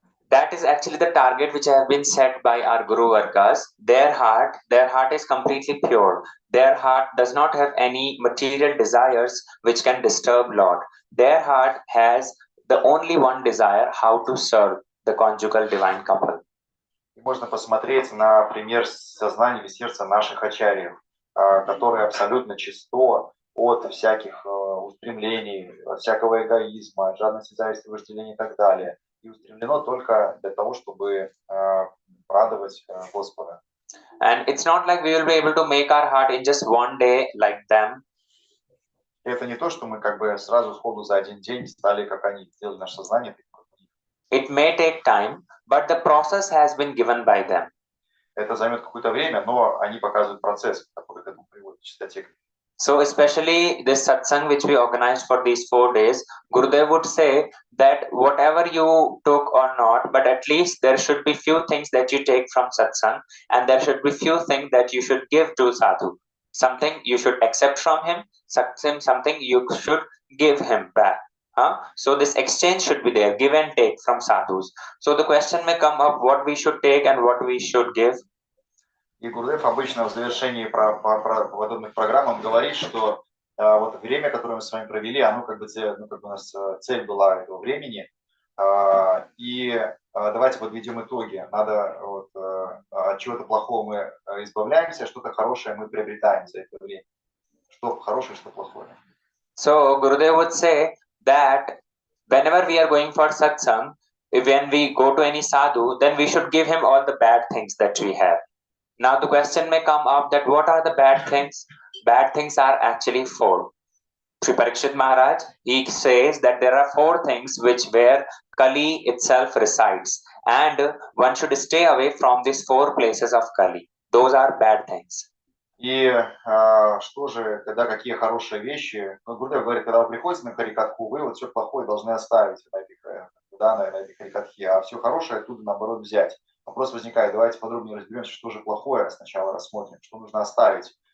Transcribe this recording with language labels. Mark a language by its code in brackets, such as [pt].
[en] That is actually the target which have been set by our Guru Vargas. Their heart is completely pure. Their heart does not have any material desires which can disturb Lord. Their heart has the only one desire, how to serve the conjugal divine couple. [ru] И можно посмотреть на пример сознания или сердца наших ачарьев, которое абсолютно чисто от всяких устремлений, от всякого эгоизма, от жадности, зависти, вожделения и так далее. И устремлено только для того, чтобы радовать Господа. [en] And it's not like we will be able to make our heart in just one day like them. [ru] Это не то, что мы как бы сразу сходу за один день стали, как они, сделали наше сознание. [en] It may take time, but the process has been given by them. [ru] Это займет какое-то время, но они показывают процесс, который к этому приводит, в чистоте. [en] So especially this satsang which we organized for these 4 days, Gurudev would say that whatever you took or not, but at least there should be few things that you take from satsang, and there should be few things that you should give to sadhu. Something you should accept from him, something you should give him back. So this exchange should be there, give and take from sadhus. So the question may come up, what we should take and what we should give. [ru] И Гурдев обычно в завершении подобных программ он говорит, что вот время, которое мы с вами провели, оно как бы у нас цель была этого времени. И давайте подведем итоги. Надо от чего-то плохого мы избавляемся, что-то хорошее мы приобретаем за это время. Что хорошее, что плохое. [en] So Gurudev would say that whenever we are going for satsang, when we go to any sadhu, then we should give him all the bad things that we have. Now the question may come up that what are the bad things? Bad things are actually 4. Sri Parikshit Maharaj, he says that there are 4 things where Kali itself resides, and one should stay away from these 4 places of Kali. Those are bad things. [ru] И что же, когда какие хорошие вещи, Гурдев говорит, когда вы приходите на карикатку, вы вот все плохое должны оставить на этой карикатке, а все хорошее оттуда наоборот взять. Вопрос возникает, давайте подробнее разберемся, что же плохое, сначала рассмотрим, что нужно оставить.